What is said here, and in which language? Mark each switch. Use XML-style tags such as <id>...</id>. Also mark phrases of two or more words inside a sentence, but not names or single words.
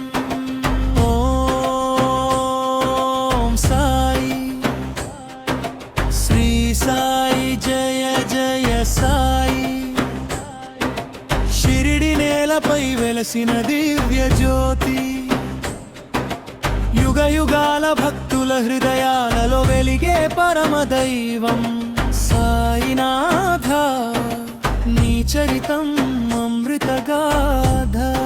<sa>ओम साई श्री साई जय जय साई शिरडी</sa> <te>నేలపై వెలసిన దివ్య జ్యోతి యుగ యుగాల భక్తుల హృదయాలలో వెలిగే పరమదైవం సాయినాథ నీ చరితం అమృతగాథ।</te>